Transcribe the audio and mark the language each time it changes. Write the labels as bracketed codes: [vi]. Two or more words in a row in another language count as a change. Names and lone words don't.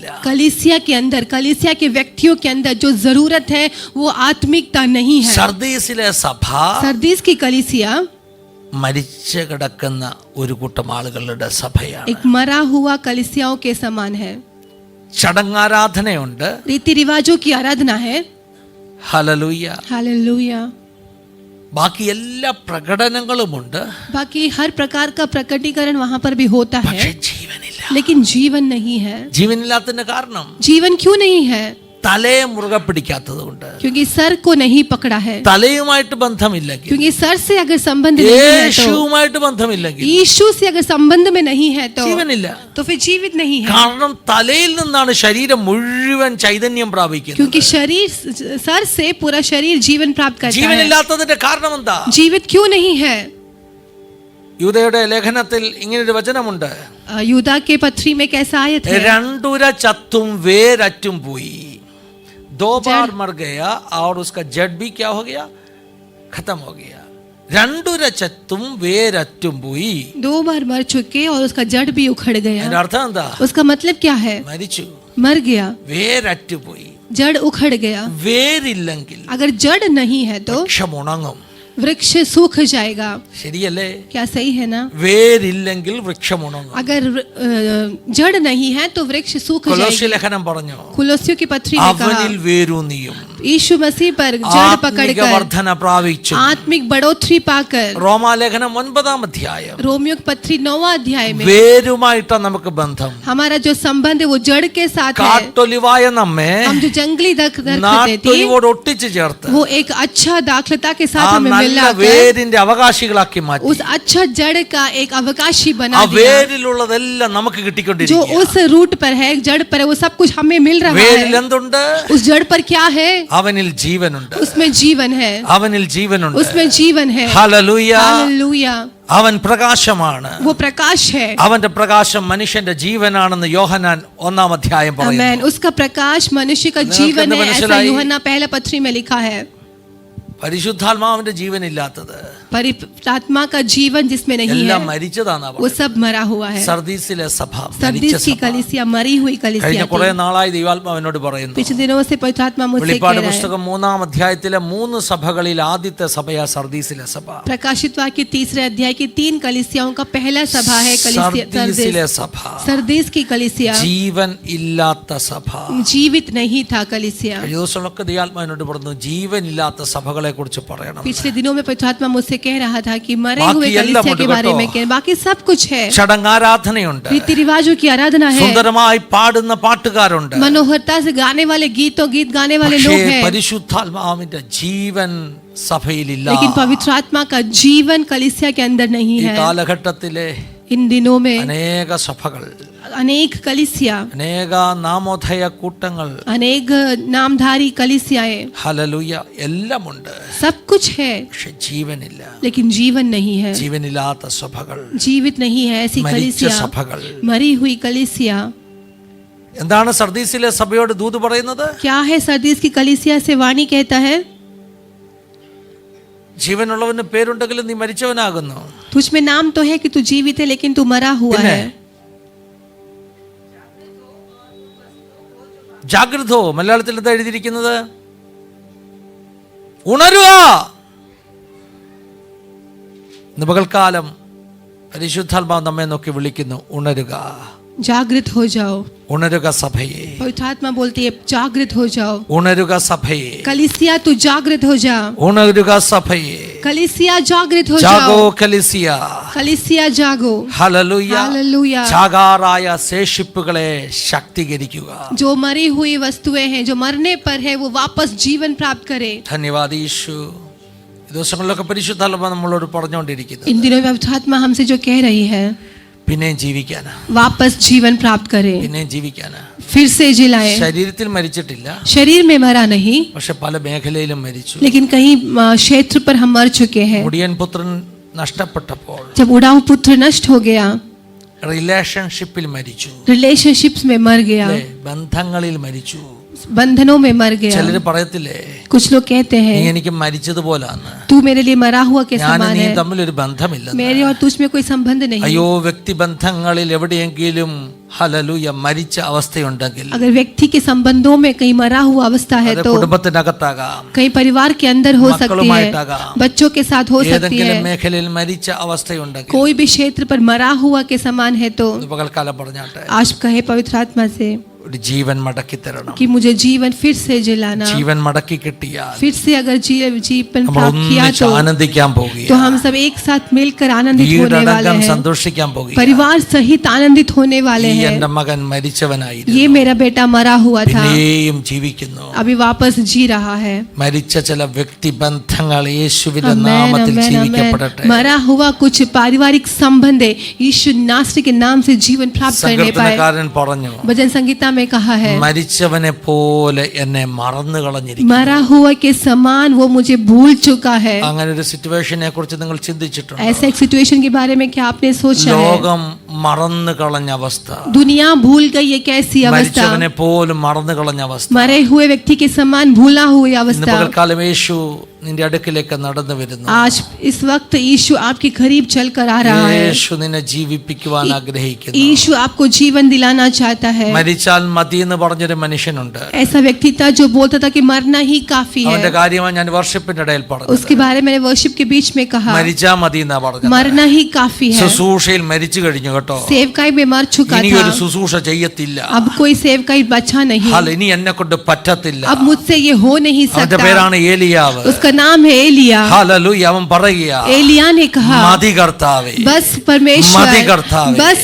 [hi] कलीसिया के अंदर, कलीसिया के व्यक्तियों के अंदर जो जरूरत है वो आत्मिकता नहीं है। [ml] സർദീസിലെ സഭ [hi] सरदीस की कलीसिया [ml] മരിച്ചു കിടക്കുന്ന ഒരു കൂട്ടം ആളുകളുടെ സഭയാണ്. [hi] एक मरा हुआ कलीसियाओं के समान है। [ml] ചടങ്ങാരാധനയുണ്ട്, [hi] रीति रिवाजों की आराधना है। [ml] ഹല്ലേലൂയ, [hi] हालेलुया। [ml] ബാക്കി എല്ലാ പ്രകടനങ്ങളുമുണ്ട്, [hi] बाकी हर प्रकार का प्रकटीकरण वहां पर भी होता [ml] പക്ഷെ [hi] है, [ml] ജീവനില്ല. [hi] लेकिन जीवन नहीं है। [ml] ജീവനില്ലാത്തതിന്റെ കാരണം [hi] जीवन क्यों नहीं है? [ml] തലയെ മുറുകെ പിടിക്കാത്തത് കൊണ്ട്. [hi] क्योंकि सर को नहीं पकड़ा है। [ml] തലയുമായിട്ട് ബന്ധമില്ലെങ്കിൽ, [hi] क्योंकि सर से अगर संबंध नहीं है तो, [ml] യേശുവുമായിട്ട് ബന്ധമില്ലെങ്കിൽ [hi] यीशु से अगर संबंध में नहीं है [ml] ജീവനില്ല. [hi] तो फिर जीवित नहीं है। [ml] കാരണം തലയിൽ നിന്നാണ് ശരീരം മുഴുവൻ ചൈതന്യം പ്രാപിക്കുന്നത്. [hi] क्योंकि शरीर, सर से पूरा शरीर जीवन प्राप्त करता है। [ml] ജീവനില്ലാത്തതിന്റെ കാരണം എന്താ? [hi] जीवित क्यों नहीं है? [ml] യൂദയുടെ ലേഖനത്തിൽ ഇങ്ങനൊരു വചനമുണ്ട്, [hi] यूदा के पत्री में कैसा आयत है? [ml] രണ്ടുര ചത്തും വേരറ്റും പോയി. [hi] दो बार मर गया और उसका जड़ भी क्या हो गया? खत्म हो गया. [ml] രണ്ടുര ചത്തും വേരറ്റും പോയി. [hi] 2 बार मर चुके और उसका जड़ भी उखड़ गया। [ml] അതിന്റെ അർത്ഥം എന്താ? [hi] उसका मतलब क्या है? [ml] മരിച്ചു, [hi] मर गया, [ml] വേരറ്റു പോയി. [hi] जड़ उखड़ गया। [ml] വേരില്ലെങ്കിൽ [hi] अगर जड़ नहीं है तो [ml] വൃക്ഷം ഉണങ്ങും. [hi] वृक्ष सूख जाएगा। [ml] ശരിയല്ലേ? [hi] क्या सही है ना? [ml] വേരില്ലെങ്കിൽ വൃക്ഷം ഉണങ്ങും. [hi] अगर जड़ नहीं है तो वृक्ष सूख [ml] കൊലോസ്യ [hi] जाएगा। [ml] ലേഖനം പറഞ്ഞു, [hi] कुलोसियों की पत्री में कहा, [ml] അവനിൽ വേരൂന്നിയും [hi] यीशु मसीह पर जड़ [ml] ആത്മിക [hi] पकड़कर [ml] വർധന പ്രാപിച്ചു. [hi] आत्मिक बढ़ोतरी पाकर। [ml] റോമാലേഖനം 9-ാം അധ്യായം, [hi] रोमियो की पत्री 9वां अध्याय में [ml] വേരുമായിട്ടാണ് നമുക്ക് ബന്ധം. [hi] हमारा जो संबंध है वो जड़ के साथ है। [ml] കാട്ടൊലിവായ നമ്മെ [hi] हम जो जंगली दरख्त थे [ml] നാട്ടൊലിവോട് ഒട്ടിച്ചു ചേർത്ത് [hi] वो एक अच्छा दाखलता के [ml] ആ [hi] साथ हमें [ml] നല്ല [hi] मिलाकर [ml] വേരിന്റെ അവകാശികളാക്കി മാറ്റി. [hi] उस अच्छा जड़ का एक अवकाशी [ml] ആ [hi] बना दिया। [ml] വേരിലുള്ളതെല്ലാം നമുക്ക് [hi] जो [ml] കിട്ടിക്കൊണ്ടിരിക്കുക. [hi] उस रूट पर है, जड़ पर है, वो सब कुछ हमें मिल रहा [ml] വേരിൽ [hi] है। [ml] എന്തുണ്ട്? [hi] उस जड़ पर क्या है? [ml] അവനിൽ ജീവനുണ്ട്, [hi] उसमें जीवन है, [ml] അവനിൽ ജീവനുണ്ട്. [hi] उसमें जीवन है। [ml] ഹല്ലേലൂയ. [hi] हालेलुया। [ml] അവൻ പ്രകാശമാണ്. [hi] वो प्रकाश है. [ml] അവന്റെ പ്രകാശം മനുഷ്യന്റെ ജീവനാണെന്ന് യോഹന്നാൻ 1-ാം അധ്യായം പറയുന്നു. [hi] आमेन. उसका प्रकाश मनुष्य का जीवन है, ऐसा यूहन्ना पहला पत्री में लिखा है. [ml] പരിശുദ്ധാത്മാവിന്റെ ജീവനില്ലാത്തത്, [hi] परिशुद्धात्मा का जीवन जिसमें नहीं है, [ml] എല്ലാം മരിച്ചതാണ്. [hi] वो सब मरा हुआ है. [ml] സർദീസിലെ സഭ, [hi] सरदीस की कलीसिया मरी हुई [ml] കഴിഞ്ഞ [hi] कलीसिया [ml] കുറെ [hi] थी. [ml] നാളായി ദൈവാത്മാവിനോട് പറയുന്നു. [hi] पिछले दिनों से पवित्र आत्मा मुझसे कह [ml] വെളിപ്പാട് [hi] रहा है. [ml] പുസ്തകം 3-ാം അധ്യായത്തിലെ 3 സഭകളിൽ ആദ്യത്തെ സഭയാ സർദീസിലെ സഭ. [hi] प्रकाशित वाक्य 3 अध्याय की 3 कलीसियाओं का पहला सभा है [ml] സർദീസിലെ സഭ, [hi] सरदीस की कलीसिया. [ml] ജീവൻ ഇല്ലാത്ത സഭ. [hi] जीवित नहीं था कलीसिया. [ml] കഴിഞ്ഞ ദിവസങ്ങളൊക്കെ ദൈവാത്മാവിനോട് പറഞ്ഞു ജീവനില്ലാത്ത സഭകളെ കുറിച്ച് പറയണം. [hi] पिछले दिनों में पवित्र आत्मा मुझसे कह रहा था कि मरे बाकी हुए [ml] एल्लाम [hi] कलीसिया के [ml] उंटु [hi] बारे में [ml] केट्टो. [hi] कहना. बाकी सब कुछ है. [ml] ചടങ്ങാരാധനയുണ്ട്, [hi] रीति रिवाजों की आराधना है, [ml] സുന്ദരമായി പാടുന്ന പാട്ടുകാരുണ്ട്. [hi] मनोहरता से गाने वाले गीत गाने वाले [ml] പക്ഷേ [hi] लोग हैं. [ml] പരിശുദ്ധാത്മാവിന്റെ ജീവൻ സഭയിലില്ല. [hi] लेकिन पवित्र आत्मा का जीवन कलीसिया के अंदर नहीं [ml] ഈ [hi] है. [ml] കാലഘട്ടത്തിലെ [hi] इन दिनों में [ml] അനേക സഭകൾ, [hi] अनेक कलीसिया, [ml] അനേക നാമോദയ കൂട്ടങ്ങൾ, [hi] अनेक नामधारी कलीसियाएं, [ml] ഹല്ലേലൂയ, എല്ലാം ഉണ്ട്. [hi] सब कुछ है, [ml] പക്ഷെ ജീവനില്ല. [hi] लेकिन जीवन नहीं है. [ml] ജീവനില്ലാത്ത സഭകൾ, [hi] जीवित नहीं है ऐसी [ml] മരിച്ച [hi] कलीसिया, [ml] സഭകൾ. [hi] मरी हुई कलीसिया. [ml] എന്താണ് സർദീസിലെ സഭയോട് ദൂത് പറയുന്നത്? [hi] क्या है सरदीस की कलीसिया से वाणी कहता है? [ml] ജീവനുള്ളവന് പേരുണ്ടെങ്കിലും നീ മരിച്ചവനാകുന്നു. [hi] तुझ में नाम तो है कि तू जीवित है, लेकिन तू मरा हुआ है. [ml] ജാഗ്രതോ, മലയാളത്തിൽ എന്താ എഴുതിയിരിക്കുന്നത്? ഉണരുക. ഇന്ന് പകൽക്കാലം പരിശുദ്ധാത്മാവ് നമ്മെ നോക്കി വിളിക്കുന്നു, ഉണരുക. [hi] जागृत हो जाओ. [ml] ഉണരുക സഭയെ, [hi] पवित्र आत्मा बोलती है जागृत हो जाओ. [ml] ഉണരുക സഭയെ, [hi] कलीसिया तू जागृत हो जा. [ml] ഉണരുക സഭയെ. [hi] कलीसिया जागृत हो ജാഗോ जाओ. കലീസിയ. कलीसिया जागो. [ml] ഹല്ലേലൂയ. [hi] हालेलुया. [ml] ജാഗാറായ ശേഷിപ്പുകളെ ശക്തീകരിക്കുക. [hi] जो मरी हुई वस्तुएं हैं, जो मरने पर है, वो वापस जीवन प्राप्त करे. [ml] ധന്യവാദ യേശു. ഈ ദിവസങ്ങളിലൊക്കെ പരിശുദ്ധാത്മാവ് നമ്മളോട് പറഞ്ഞുകൊണ്ടിരിക്കുന്നു, [hi] इन दिनों में पवित्र आत्मा हमसे जो कह रही है, [ml] പിന്നെയും ജീവിക്കാനാ, [hi] वापस जीवन प्राप्त करे, [ml] പിന്നെയും ജീവിക്കാനാ. [hi] फिर से जिलाए. [ml] ശരീരത്തിൽ മരിച്ചിട്ടില്ല, [hi] शरीर में मरा नहीं, [ml] പക്ഷെ പല മേഖലയിലും മരിച്ചു. [hi] लेकिन कहीं क्षेत्र पर हम मर चुके हैं. [ml] മുടിയൻ പുത്രൻ നഷ്ടപ്പെട്ടപ്പോൾ [hi] जब उड़ाऊ पुत्र नष्ट हो गया, [ml] റിലേഷൻഷിപ്പിൽ മരിച്ചു, [hi] रिलेशनशिप्स में मर गया, [ml] അല്ലേ? ബന്ധങ്ങളിൽ മരിച്ചു. [hi] बंधनों में मर गया. [ml] ചിലര് പറയത്തില്ലേ, [hi] कुछ लोग कहते [ml] നീ [hi] हैं [ml] എനിക്ക് മരിച്ചതുപോലാന്ന്, [hi] तू मेरे लिए मरा हुआ के [ml] ഞാൻ [hi] समान [ml] നീ [hi] है, [ml] തമ്മിലൊരു ബന്ധമില്ല. [hi] मेरे और तुझ में कोई संबंध नहीं. [ml] അയ്യോ, വ്യക്തിബന്ധങ്ങളിൽ എവിടെയെങ്കിലും ഹല്ലേലൂയ മരിച്ച അവസ്ഥയുണ്ടെങ്കിൽ, [hi] अगर व्यक्ति के संबंधों में कहीं मरा हुआ अवस्था है [ml] അത് [hi] तो [ml] കുടുംബത്തിനകത്താകാം, [hi] कहीं परिवार के अंदर हो सकती है, [ml] മക്കളുമായിട്ടാകാം, [hi] बच्चों के साथ हो सकती [ml] ഏതെങ്കിലും [hi] है. [ml] മേഖലയിൽ മരിച്ച അവസ്ഥയുണ്ടെങ്കിൽ [hi] कोई भी क्षेत्र पर मरा हुआ के समान है तो [ml] ഇത് പകൽക്കാലം പറഞ്ഞാട്ടെ, [hi] आज कहे पवित्र आत्मा से [ml] ഒരു ജീവൻ മടക്കി തരണം. [hi] कि मुझे जीवन फिर से जिलाना. [ml] ജീവൻ മടക്കി കിട്ടിയാൽ [hi] फिर से अगर जीवन [ml] നമ്മൾ [hi] प्राप्त किया [ml] ഒന്നിച്ച് [hi] तो [ml] ആനന്ദിക്കാൻ [hi] तो [ml] പോകുകയാണ്, [hi] हम सब एक साथ मिलकर आनंदित होने वाले [ml] വീടടങ്കം [hi] हैं, [ml] സന്തോഷിക്കാൻ പോകുകയാണ്. [hi] परिवार सहित आनंदित होने वाले [ml] ഈ [hi] हैं. [ml] എന്റെ മകൻ മരിച്ചവനായിരുന്നു, [hi] ये मेरा बेटा मरा हुआ था, [ml] പിന്നെയും ജീവിക്കുന്നു. [hi] अभी वापस जी रहा है. [ml] മരിച്ച ചില വ്യക്തിബന്ധങ്ങൾ യേശുവിന്റെ [hi] आमेन, [ml] നാമത്തിൽ [hi] आमेन, [ml] ജീവിക്കപ്പെടട്ടെ. [hi] आमेन. मरा हुआ कुछ पारिवारिक संबंध है, यीशु नासरी के नाम से जीवन प्राप्त करने पाए. [ml] സങ്കീർത്തനക്കാരൻ പറഞ്ഞു, [hi] भजन संगीता में कहा है, [ml] മരിച്ചവനെ പോലെ എന്നെ മറന്നു കളഞ്ഞിരിക്കുന്നു. [hi] मरा हुआ के समान वो मुझे भूल चुका है. [ml] അങ്ങനെ ഒരു സിറ്റുവേഷനെ കുറിച്ച് നിങ്ങൾ ചിന്തിച്ചിട്ടുണ്ടോ? [hi] ऐसे एक सिचुएशन के बारे में क्या आपने सोचा है? [ml] ലോകം മറന്നു കളഞ്ഞ അവസ്ഥ, [hi] दुनिया भूल गई है कैसी अवस्था, [ml] മരിച്ചവനെ പോലും മറന്നു കളഞ്ഞ അവസ്ഥ. [hi] मरे हुए व्यक्ति के समान भूला हुई [ml] ഇന്ന് [hi] अवस्था. [ml] പകൽക്കാലം യേശു നിന്റെ അടുക്കിലേക്ക് നടന്നു വരുന്നു. [hi] आज इस वक्त यीशु आपके करीब चलकर आ रहा है. [ml] യേശു നിന്നെ ജീവിപ്പിക്കുവാൻ ആഗ്രഹിക്കുന്നു. [hi] यीशु आपको जीवन दिलाना चाहता है. [ml] മരിച്ചാൽ മതി എന്ന് പറഞ്ഞൊരു മനുഷ്യനുണ്ട്. [hi] ऐसा व्यक्ति था जो बोलता था कि मरना ही काफी [ml] അവന്റെ [hi] है. [ml] കാര്യമാണ് ഞാൻ വർഷിപ്പിന്റെ ഇടയിൽ പറഞ്ഞത്. [hi] उसके बारे में वर्शिप के बीच में कहा [ml] മരിച്ചാ മതി എന്നാ പറഞ്ഞത്. [hi] मरना ही काफी है. [ml] ശുശ്രൂഷയിൽ മരിച്ചു കഴിഞ്ഞു കേട്ടോ. [hi] सेवकाई में मर चुका [ml] ഇനി [hi] था, [ml] ഒരു ശുശ്രൂഷ ചെയ്യത്തില്ല. [hi] अब कोई सेवकाई बचा नहीं. [ml] ഹല്ലേലൂയ, ഇനി എന്നെ കൊണ്ട് പറ്റത്തില്ല. [hi] अब मुझसे ये हो नहीं [ml] അവന്റെ [hi] सकता. [ml] പേരാണ് ഏലിയാവ്. [hi] उसका नाम है एलिया. [ml] ഹല്ലേലൂയ, അവൻ പറയുക, [hi] एलिया ने कहा [ml] മതി കർത്താവേ, [hi] बस परमेश्वर, [ml] മതി കർത്താവേ, [hi] बस